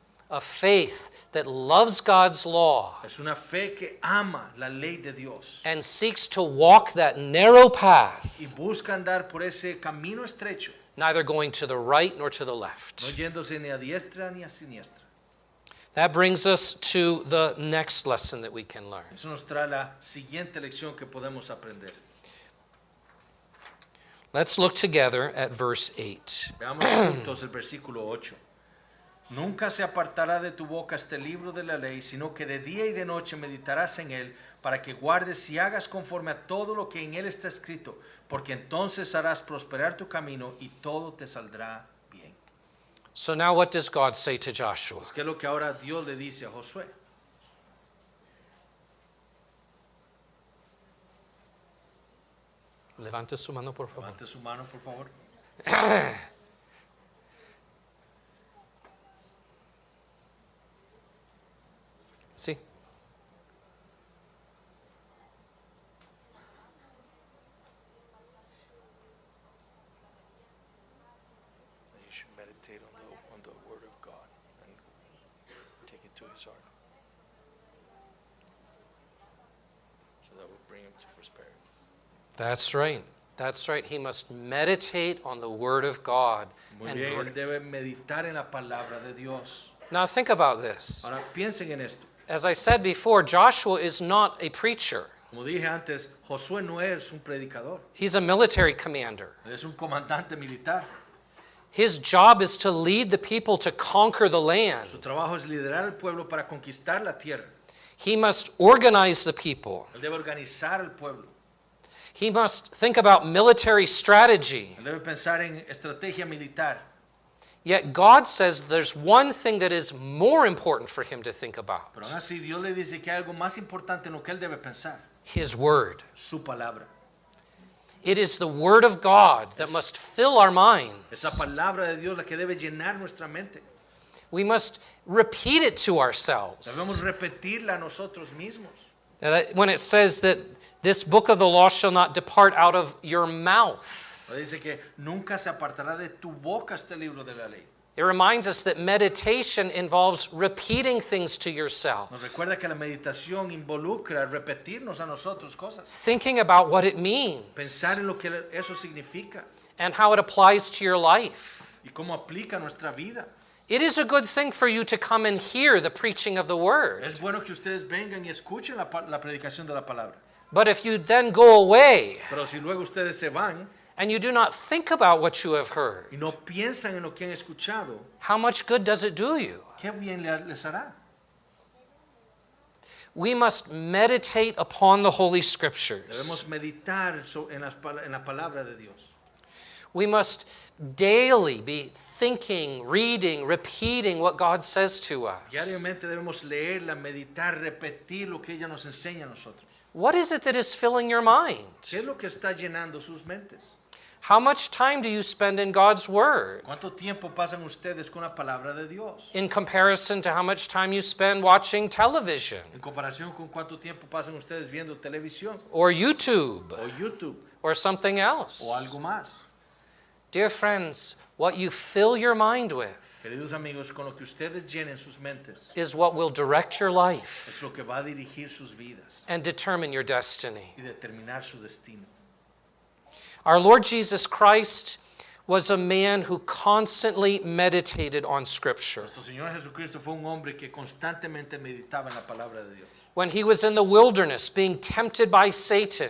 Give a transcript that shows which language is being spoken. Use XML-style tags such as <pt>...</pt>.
<en>a faith that loves God's law</en> <es>Es una fe que ama la ley de Dios</es> <en>and seeks to walk that narrow</en> <es>y</es> <en>path,</en> <es>busca andar por ese camino estrecho,</es> <en>neither going to the right nor to the</en> <es>no</es> <en>left.</en> <es>yéndose ni a diestra ni a siniestra.</es> <en>That brings us to the next lesson that we can learn.</en> <es>Eso nos trae la siguiente lección que podemos aprender.</es> <en>Let's look together at verse 8.</en> <es>Veamos juntos el versículo 8. Nunca se apartará de tu boca este libro de la ley, sino que de día y de noche meditarás en él, para que guardes y hagas conforme a todo lo que en él está escrito, porque entonces harás prosperar tu camino y todo te saldrá bien.</es> <en>So now what does God say to Joshua?</en> <es>¿Qué es lo que ahora Dios le dice a Josué? Levante su mano, por favor. Levante su mano, por favor. Sí.</es> <en>You should meditate on the word of God and take it to his heart. So that will bring him to prosperity. That's right. That's right. He must meditate on the Word of God.</en> <es>Muy</es> <en>And</en> <es>bien, él debe meditar en la palabra de Dios.</es> <en>now think about this.</en> <es>Ahora piensen en esto.</es> <en>As I said before, Joshua is not a preacher.</en> <es>Como dije antes, Josué no es un predicador,</es> <en>He's a military commander.</en> <es>él es un comandante militar.</es> <en>His job is to lead the people to conquer the land.</en> <es>Su trabajo es liderar al pueblo para conquistar la tierra.</es> <en>He must organize the people.</en> <es>Él debe organizar al pueblo.</es> <en>He must think about military strategy.</en> <es>Él debe pensar en estrategia militar.</es> <en>Yet God says there's one thing that is more important for him to think about.</en> <es>Pero aún así, Dios le dice que hay algo más importante en lo que él debe pensar.</es> <en>His Word.</en> <es>Su palabra.</es> <en>It is the Word of God that must fill our</en> <es>Esa</es> <en>minds.</en> <es>palabra de Dios la que debe llenar nuestra mente.</es> <en>We must repeat it to ourselves.</en> <es>Debemos repetirla a nosotros mismos.</es> <en>When it says that this book of the law shall not depart out of your mouth,</en> <es>Dice que nunca se apartará de tu boca este libro de la ley.</es> <en>it reminds us that meditation involves repeating things to yourself,</en> <es>Nos recuerda que la meditación involucra repetirnos a nosotros cosas.</es> <en>thinking about what it means</en> <es>Pensar en lo que eso significa</es> <en>and how it applies to your life.</en> <es>y cómo aplica a nuestra vida.</es> <en>It is a good thing for you to come and hear the preaching of the Word.</en> <es>Es bueno que ustedes vengan y escuchen la predicación de la palabra.</es> <en>But if you then go away</en> <es>Pero si luego ustedes se van</es> <en>and you do not think about what you have heard,</en> <es>y no piensan en lo que han escuchado,</es> <en>how much good does it do you?</en> <es>¿qué bien les hará?</es> <en>We must meditate upon the Holy Scriptures.</en> <es>Debemos meditar en la palabra de Dios.</es> <en>We must daily be thinking, reading, repeating what God says to us.</en> <es>Diariamente debemos leerla, meditar, repetir lo que ella nos enseña a nosotros.</es> <en>What is it that is filling your mind?</en> <es>¿Qué es lo que está llenando sus mentes?</es> <en>How much time do you spend in God's Word</en> <es>¿Cuánto tiempo pasan ustedes con la palabra de Dios?</es> <en>in comparison to how much time you spend watching television</en> <es>En comparación con cuánto tiempo pasan ustedes viendo televisión</es> <en>or YouTube</en> <es>o YouTube</es> <en>or something else?</en> <es>o algo más.</es> <en>Dear friends, what you fill your mind with</en> <es>Queridos amigos, con lo que ustedes llenen sus mentes</es> <en>is what will direct your life</en> <es>es lo que va a dirigir sus vidas</es> <en>and determine your destiny.</en> <es>y determinar su destino.</es> <en>Our Lord Jesus Christ was a man who constantly meditated on Scripture.</en> <es>Nuestro Señor Jesucristo fue un hombre que constantemente meditaba en la palabra de Dios.</es> <en>When he was in the wilderness being tempted by Satan,</en>